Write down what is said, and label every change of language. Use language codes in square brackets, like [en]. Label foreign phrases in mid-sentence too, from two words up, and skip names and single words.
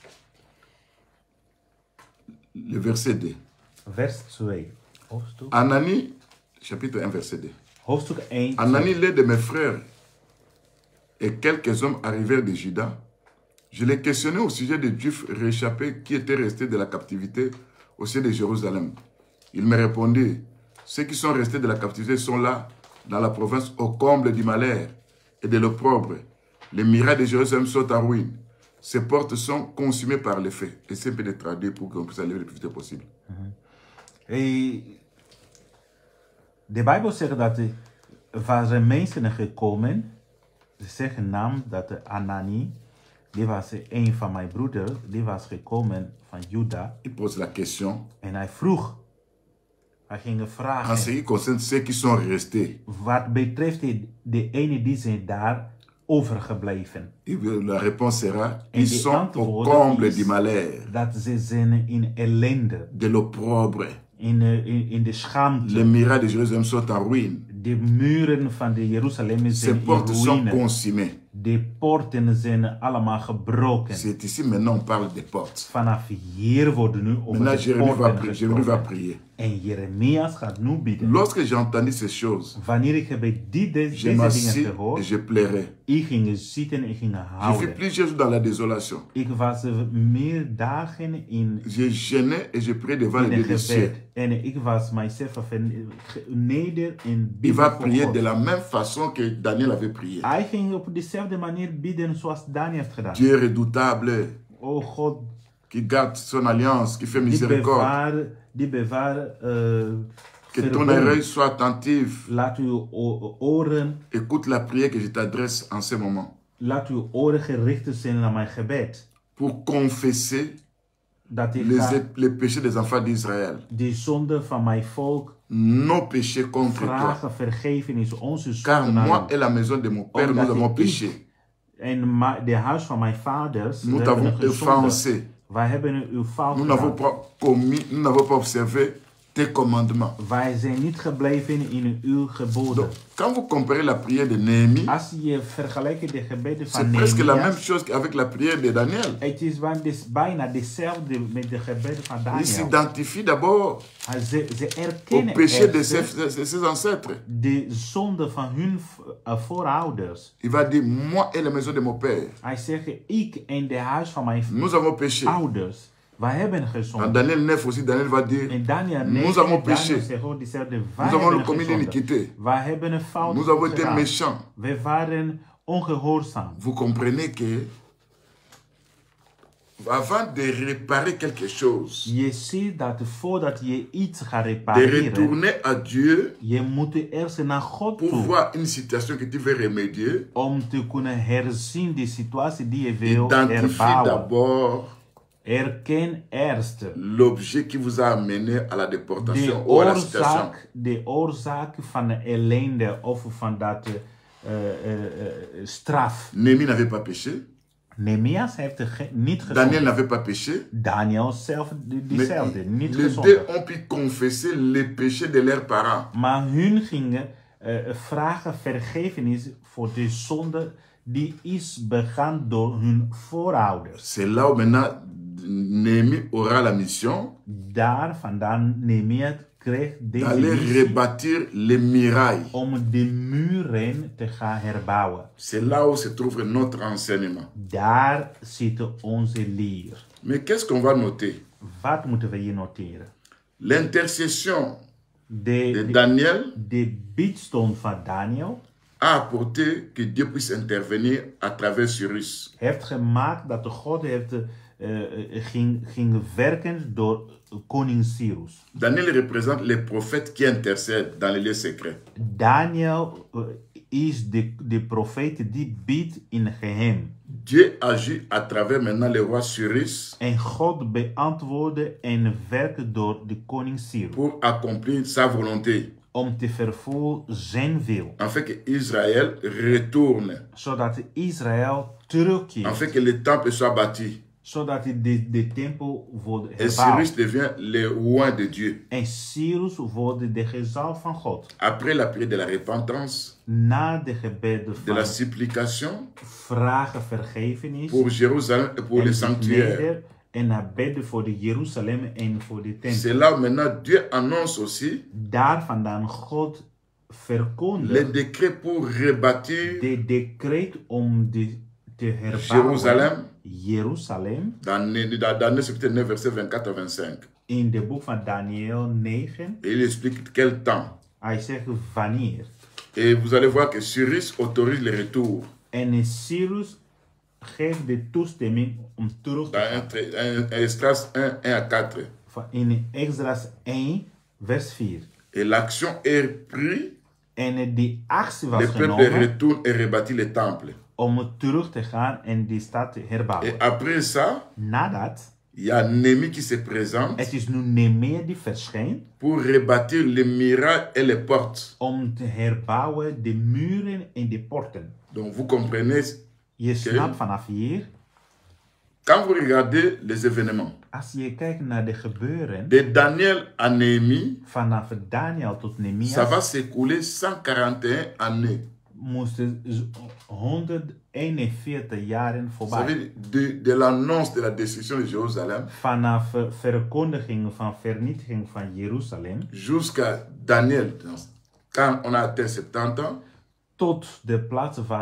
[fr] Le verset 2. [nl] Vers 2. Hoofdstuk, [fr] Anani, chapitre 1, verset 2. [nl] hoofdstuk 1. [fr] Anani, l'un de mes frères, et quelques hommes arrivèrent de Juda. Je les questionnais au sujet des Juifs réchappés qui étaient restés de la captivité au ciel de Jérusalem. Il me répondit, ceux qui sont restés de la captivité sont là, dans la province, au comble du malheur et de l'opprobre. Les murailles de Jérusalem sont en ruine. Ces portes sont consumées par le feu. Essayez un peu de traduire pour qu'on puisse aller le plus vite possible. [nl] De Bijbel zegt dat er waren mensen gekomen. Ze zeggen naam dat Anani, die was een van mijn broeders, die was gekomen van Juda. [fr] Il pose la question. [nl] En hij vroeg, hij ging [fr] En ce [nl] vragen, [fr] qui concerne ceux qui sont restés, [nl] wat betreft de ene die zijn daar overgebleven. [fr] la réponse sera, [nl] En [fr] ils [nl] de [fr] sont au [nl] antwoord [fr] comble [nl] is [fr] du malheur, [nl] dat ze zijn in ellende, [fr] de l'opprobre. [nl] in de schaamte. [fr] Les murailles de Jérusalem sont en ruine. [nl] De muren van de Jeruzalem [fr] Ces [nl] zijn in [fr] portes sont [nl] ruïne. [fr] consumées. [nl] De poorten zijn allemaal gebroken. [fr] C'est ici maintenant on parle des portes. [nl] Vanaf hier worden nu over [fr] Maintenant [nl] de [fr] Jérémie [nl] poorten [fr] Jérémie va [nl] gesproken. [fr] prier. [nl] En Jeremias gaat nu bidden. [fr] Lorsque j'ai entendu ces choses, [nl] Wanneer ik heb deze [fr] je [nl] dingen [fr] m'assis et [nl] gehoord, [fr] je plairais. [nl] ik ging zitten en ging [fr] J'ai fait [nl] houden. [fr] plusieurs jours dans la désolation. [nl] Ik was meer dagen in [fr] Je gênais et je priais devant le [nl] een [fr] Dieu des cieux. [nl] gebed. En ik was mijzelf neder in [fr] Il va [nl] bidden voor [fr] prier [nl] God. [fr] de la même façon que Daniel avait prié. [nl] Hij ging op dezelfde manier bidden zoals Daniel heeft gedaan. [fr] Dieu redoutable, [nl] O God, [fr] qui garde son alliance, qui fait [nl] die [fr] miséricorde. [nl] bewaar [fr] Que ton [nl] verbond. [fr] oreille soit attentive. [nl] Laat uw oren, [fr] Écoute la prière que je t'adresse en ce moment. [nl] laat uw oren gericht zijn naar mijn gebed. [fr] Pour confesser [nl] Dat ik ga [fr] les péchés des enfants d'Israël. [nl] de zonde van mijn volk [fr] Nos péchés contre toi. [nl] vragen vergevenis, onze [fr] Car [nl] zonden [fr] moi [nl] naar [fr] et la maison de mon père, [nl] Omdat [fr] nous avons [nl] ik [fr] péché. [nl] en de huis van mijn vaders, [fr] Nous [nl] we [fr] t'avons [nl] hebben gezondigd. [fr] offensé. [nl] Wij hebben uw fout [fr] Nous n'avons [nl] gedaan. [fr] pas commis, nous n'avons pas observé tes commandements. [nl] Wij zijn niet gebleven in uw geboden. [fr] Donc, quand vous comparez la prière de Néhémie, [nl] Als je vergelijkt de gebeden van [fr] c'est presque la même [nl] Nehemias, [fr] chose qu'avec la prière de Daniel. [nl] het is bijna dezelfde met de gebeden van [fr] Il [nl] Daniel. [fr] s'identifie d'abord [nl] Ze [fr] au [nl] erkennen [fr] péché de [nl] eerst [fr] ses ancêtres. [nl] de zonde van hun voorouders. [fr] Il va dire, moi et la maison de mon père, [nl] Hij zegt, ik en de huis van mijn [fr] nous avons péché. [nl] ouders, wij hebben [fr] Dans [nl] gezondigd. [fr] Daniel 9 aussi, Daniel va dire, [nl] In Daniel [fr] nous [nl] 9, [fr] avons péché. [nl] Daniel zegt ook dezelfde, wij [fr] nous avons [nl] hebben [fr] commis [nl] gezondigd. [fr] l'iniquité. [nl] Wij hebben een fout [fr] Nous avons été [nl] gedaan. [fr] méchants. [nl] We waren ongehoorzaam. [fr] Vous comprenez que avant de réparer quelque chose, [nl] Je ziet dat voordat je iets gaat [fr] de [nl] repareren, [fr] retourner à Dieu [nl] je moet eerst naar God [fr] pour [nl] toe. [fr] voir une situation que tu veux remédier, [nl] Om te kunnen herzien de situatie die je wil [fr] identifie [nl] herbouwen. [fr] d'abord [nl] Erken eerst [fr] l'objet qui vous a amené à la déportation ou à la situation. [nl] de oorzaak van de ellende of van dat straf. [fr] Néhémie n'avait pas péché. [nl] Nehemias heeft niet [fr] Daniel [nl] gezondigd. [fr] n'avait pas péché. [nl] Daniel zelf [fr] Mais [nl] diezelfde, niet [fr] les deux [nl] gezondigd. [fr] ont pu confesser les péchés de leurs parents. [nl] Maar hun gingen vragen vergevenis voor de zonde die is begaan door hun voorouders. [fr] C'est là où maintenant Néhémie aura la mission [nl] Daar vandaan Nehemia kreeg deze [fr] d'aller [nl] missie [fr] rebâtir les murailles. [nl] om de muren te gaan herbouwen. [fr] C'est là où se trouve notre enseignement. [nl] Daar zit onze leer. [fr] Mais qu'est-ce qu'on va noter? [nl] Wat moeten we hier noteren? [fr] L'intercession de [nl] De [fr] Daniel [nl] biedstond van Daniel [fr] a apporté que Dieu puisse intervenir à travers Cyrus. [nl] heeft gemaakt dat de God heeft, ging werken door koning Cyrus. [fr] Daniel représente les prophètes qui intercèdent dans les lieux secrets. [nl] Daniel is de profeet die biedt in geheim. [fr] Dieu agit à travers maintenant le roi Cyrus [nl] En God beantwoordde en werkte door de koning Cyrus. [fr] pour accomplir sa volonté, [nl] Om te vervullen zijn wil. [fr] afin que Israël retourne, [nl] Zodat Israël terugkeert. [fr] afin que le temple soit bâti. [nl] Zodat de tempel wordt [fr] Et [nl] herbouwd. [fr] Cyrus devient le roi de Dieu. [nl] En Cyrus wordt de gezant van God. [fr] Après la prière de la repentance, [nl] Na de gebeden [fr] de la [nl] van [fr] supplication [nl] vragen vergevenis. [fr] pour Jérusalem et pour [nl] en [fr] le sanctuaire. [nl] neder en naar bidden voor de Jeruzalem en voor de [fr] C'est [nl] tempel. [fr] là où maintenant Dieu annonce aussi [nl] Daar vandaan God [fr] les [nl] verkondigt [fr] décrets pour rebâtir [nl] de decreet om te herbouwen [fr] Jérusalem [nl] Jeruzalem [fr] dans Daniel chapitre 9, verset 24 à 25. [nl] in de boek van Daniel 9. [fr] Et il explique quel temps. [nl] Hij zegt wanneer. [fr] Et vous allez voir que Cyrus autorise le retour. [nl] En Cyrus geeft de toestemming om terug te gaan. [fr] Dans Esdras 1, 1 à 4. [nl] In Esdras 1 vers 4. [fr] Et l'action est prise, [nl] En die actie was [fr] le peuple [nl] genomen [fr] retourne et rebâtit le temple. [nl] om terug te gaan en die stad te [fr] Et [nl] herbouwen. [fr] après ça, [nl] Nadat, [fr] il y a Néhémie qui se présente [nl] het is nu Nehemia die verschijnt [fr] pour rebâtir les murailles et les portes. [nl] om te herbouwen de muren en de poorten. [fr] Donc vous comprenez, [nl] Je snapt vanaf hier, [fr] quand vous regardez les événements, [nl] als je kijkt naar de gebeuren, [fr] de Daniel à Néhémie, [nl] vanaf Daniel tot [fr] ça [nl] Nehemia, [fr] va s'écouler 141 années. [nl] moesten 141 jaren [fr] Vous [nl] voorbij. [fr] savez, de l'annonce de la destruction de Jérusalem [nl] Vanaf verkondiging van vernietiging van Jeruzalem [fr] jusqu'à Daniel, quand on a atteint 70 ans, [nl] tot de plaats waar